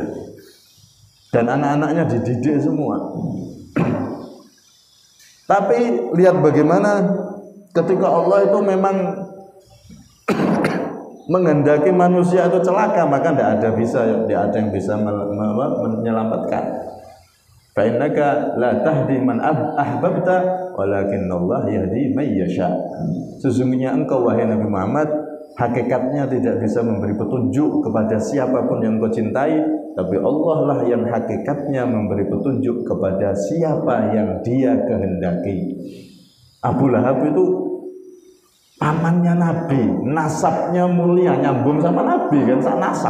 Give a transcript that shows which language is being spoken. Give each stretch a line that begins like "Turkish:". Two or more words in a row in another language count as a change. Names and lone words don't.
Indonesian: Dan anak-anaknya dididik semua. Tapi lihat bagaimana ketika Allah itu memang menghendaki manusia itu celaka, maka tidak ada yang bisa menyelamatkan.
Arabic: فإنك لا تهدي من أحببت ولكن الله يهدي من يشاء.
Indonesian: Sesungguhnya engkau wahai Nabi Muhammad hakikatnya tidak bisa memberi petunjuk kepada siapapun yang kau cintai, tapi Allah lah yang hakikatnya memberi petunjuk kepada siapa yang Dia kehendaki. Abu Lahab itu pamannya Nabi, nasabnya mulia, nyambung sama Nabi kan, sak nasab.